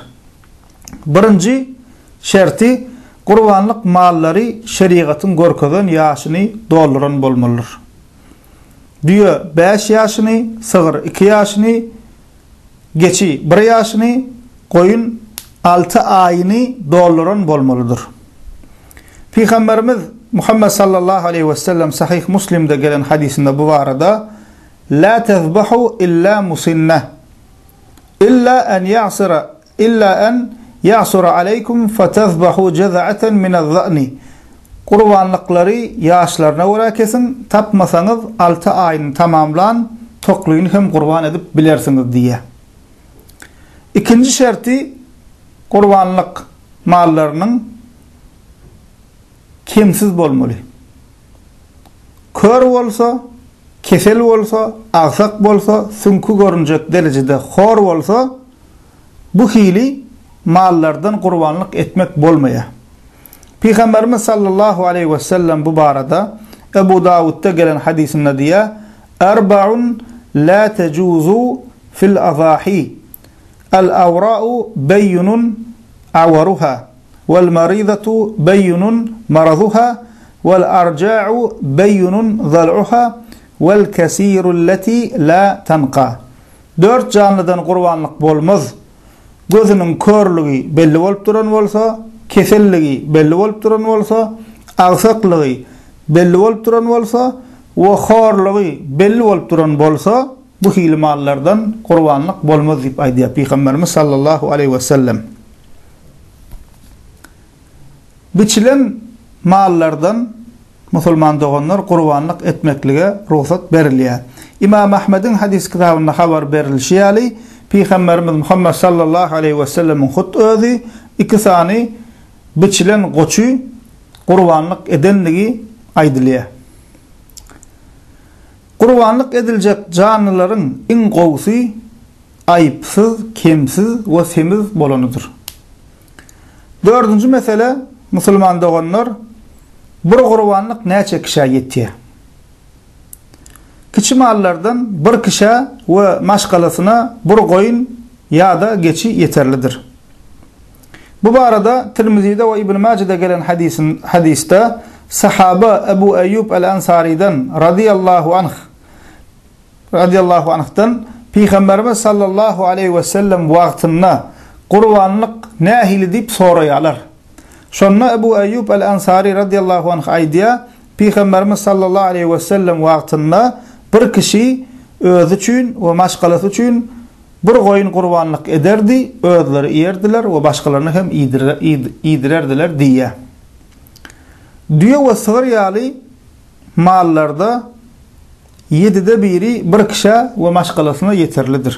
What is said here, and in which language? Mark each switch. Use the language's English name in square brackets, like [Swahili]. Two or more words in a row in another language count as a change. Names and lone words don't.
[Turkmen] Birinci şerti qurbanlyk mallary şeriatyň görkezden ýaşyny dolduran bolmalydyr. Düýe 5 ýaşyny, sığır 2 ýaşyny, geçi 1 ýaşyny, goýun 6 aýyny dolduran bolmalydyr. [Arabic] Peygamberimiz Muhammed صلى الله عليه وسلم [Turkmen] Sahih Muslim'de gelen hadisinde bu barada [Arabic] "لا تذبحوا إلا مسنة إلا أن يعسر عليكم فتذبحوا جذعة من الضأن." [Turkmen] Qurbanlyklary ýaşlaryna görä kesin, tapmasaňyz 6 aýyny tamamlan, tokluýuny hem qurban edip bilersiňiz diýe. İkinji şerti qurbanlyk mallarynyň kimsiz bolmaly. Kör bolsa, kesel bolsa, agsak bolsa, sünkü görünjek derejede hor bolsa, bu hili mallardan qurbanlyk etmek bolmaýar. Peygamberimiz [Arabic] صلى الله عليه وسلم [Turkmen] bu barada Ebu Davud'da gelen hadisinde diýär: [Arabic] "أربع لا تجوز في الأضاحي. العوراء البين عورها والمريضة البين مرضها والعرجاء البين ظلعها والكسير التي لا تنقى." [Turkmen] 4 canlydan qurbanlyk bolmaz. Gözüniň körlügi belli bolup duran bolsa, keselligi belli bolup duran bolsa, agsaklygy belli bolup duran bolsa we horlygy belli bolup duran bolsa, bu hili mallardan qurbanlyk bolmaz diýip aýdýar Peygamberimiz [Arabic] صلى الله عليه وسلم. [Turkmen] Biçilen mallardan musulman doganlar qurbanlyk etmeklige ruhsat berilýär. İmam Ahmed'in hadis kitabynda habar berilýär ýaly Peygamberimiz Muhammed [Arabic] صلى الله عليه وسلم [Turkmen] hut özü iki sany biçilen goçy qurbanlyk edenligi aýdylýar. Qurbanlyk ediljek canlılaryň iň gowsy aýypsyz, kemsiz we semiz bolanydyr. Dördüncü mesele, musulman dogonlar, bir gurbanlyk näçe kişä ýetýär? Kiçi mallardan bir kişä we maşgalasyna bir goýun ýa-da geçi yeterlidir. Bu barada Tirmizi'de ve İbn Mace'de gelen hadiste sahaba Ebu Eyyub el-Ansari'den [Arabic] رضي الله عنه'tan [Turkmen] Peygamberimiz [Arabic] صلى الله عليه وسلم [Turkmen] wagtynda gurbanlyk nähili diýip soraýarlar. Şonna Ebu Eyyub el-Ansari [Arabic] رضي الله عنه [Turkmen] aýdýar, Peygamberimiz [Arabic] صلى الله عليه وسلم [Turkmen] wagtynda bir kişi özü üçin we maşgalasy üçin bir goýun gurbanlyk ederdi, özleri ýerdiler we başgalaryny hem ýidirerdiler diýär. Düýe we sygyr ýaly mallarda 7de 1'i bir kişä we maşgalasyna ýeterlidir.